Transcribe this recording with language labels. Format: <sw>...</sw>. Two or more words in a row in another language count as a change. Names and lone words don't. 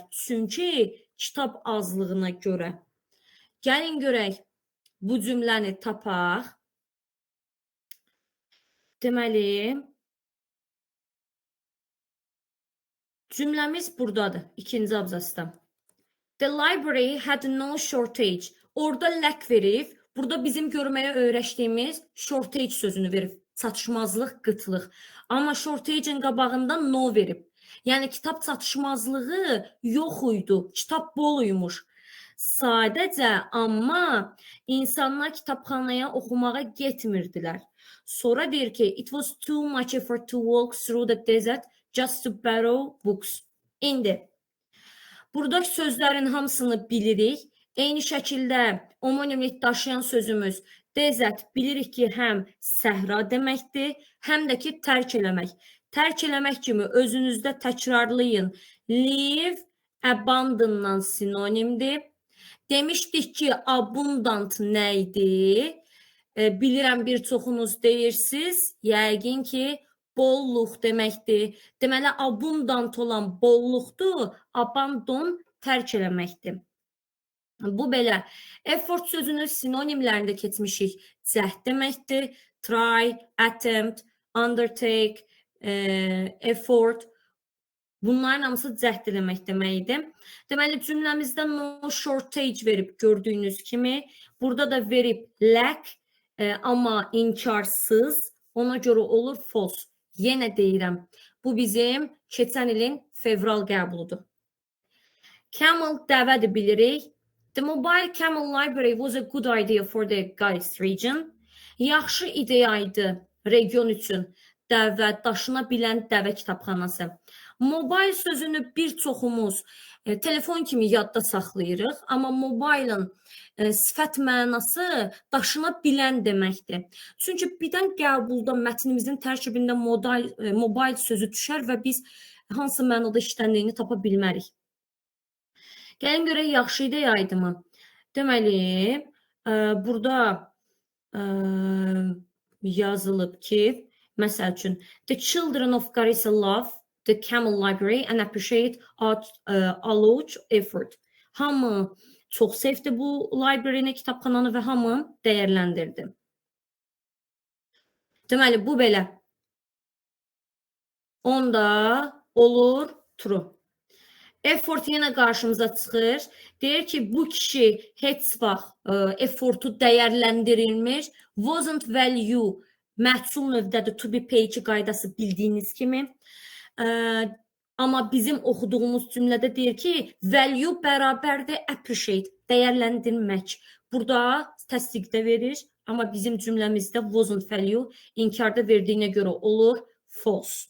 <az>Çünki kitab azlığına görə. Gəlin görək, bu cümləni tapaq. Deməli, cümləmiz buradadır, ikinci abzasda.</az> <en>The library had no shortage.</en> <az>Orada lack verib, burada bizim görməyə öyrəşdiyimiz shortage sözünü verib. Çatışmazlıq, qıtlıq. Amma shortage'in qabağında no verib. Yəni, kitab çatışmazlığı yox idi, kitab bol uymuş. Sadəcə, amma insanlar kitabxanaya oxumağa getmirdilər. Sonra deyir ki,</az> <en>it was too much effort to walk through the desert just to borrow books.</en> <az>İndi, buradakı sözlərin hamısını bilirik. Eyni şəkildə homonimlik daşıyan sözümüz desert bilirik ki, həm səhra deməkdir, həm də ki, tərk eləmək. Tərk eləmək kimi özünüzdə təkrarlayın. Leave, abandondan sinonimdir. Demişdik ki, abundant nə idi? Bilirəm bir çoxunuz deyirsiniz. Yəqin ki, bolluq deməkdir. Deməli, abundant olan bolluqdur, abandon tərk eləməkdir. Bu belə. Effort sözünün sinonimlərində keçmişik. Cəhd deməkdir.</az> <en>Try, attempt, undertake, effort.</en> <az>Bunların hamısı cəhd eləmək deməkdir. Deməli, cümləmizdə</az> <en>no shortage</en> <az>verib gördüyünüz kimi. Burada da verib lack, amma inkarsız. Ona görə olur false. Yenə deyirəm, bu bizim keçən ilin fevral qəbuludur. Camel dəvədir bilirik.</az> <en>The mobile camel library was a good idea for the Garis region.</en> <az>Yaxşı ideyaydı region üçün dəvə, daşına bilən dəvə kitabxanası. Mobile sözünü bir çoxumuz telefon kimi yadda saxlayırıq, amma mobile'ın sifət mənası daşına bilən deməkdir. Çünki birdən qəbulda mətnimizin tərkibində mobile sözü düşər və biz hansı mənada işləndiyini tapa bilmərik. Gəlin görək, yaxşı ideyaydı mı? Deməli, burada yazılıb ki, məsəl üçün,</az> <en>the children of Garissa love the Camel Library and appreciate a large effort.</en> <az>Hamı çox sevdi bu library-ni, kitabxananı və hamı dəyərləndirdi. Deməli, bu belə. Onda olur true. Effort yenə qarşımıza çıxır. Deyir ki, bu kişi heç vaxt effortu dəyərləndirilmiş.</az> <en>Wasn't value</en> <az>məhsul növdədir,</az> <en>to be paid</en> <az>qaydası bildiyiniz kimi. Amma bizim oxuduğumuz cümlədə deyir ki, value bərabərdir appreciate, dəyərləndirmək. Burada təsdiqdə verir, amma bizim cümləmizdə</az> <en>wasn't value</en> <az>inkarda verdiyinə görə olur false.</az>